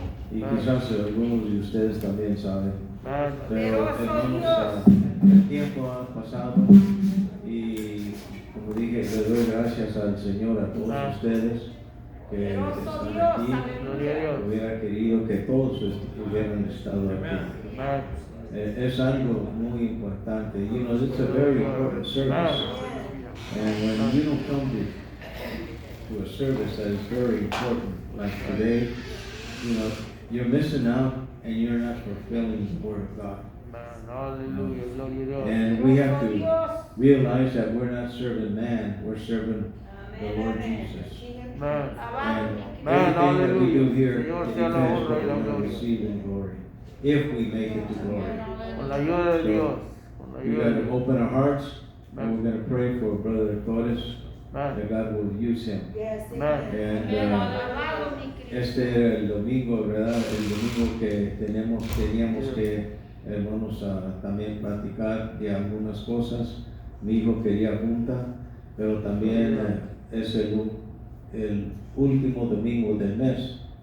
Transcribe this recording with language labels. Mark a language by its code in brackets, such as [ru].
[es] Y quizás algunos de ustedes también saben. Pero hermanos, el tiempo ha pasado y como dije, le doy gracias al Señor a todos ustedes que están aquí. Hubiera querido que todos hubieran estado aquí. Es algo muy importante. [en] You know, it's a very important service. And when you don't come to a service that is very important, like today, you know, you're missing out and you're not fulfilling the Word of God. And we have to realize that we're not serving man, we're serving the Lord Jesus. And everything that we do here depends on what we're going to receive in glory, if we make it to glory. So we got to open our hearts and we're going to pray for Brother Torres, that God will use him. [es] And este era el domingo, ¿verdad? El domingo que teníamos que, hermanos, también platicar de algunas cosas. Mi hijo quería junta, pero también es el último domingo del mes.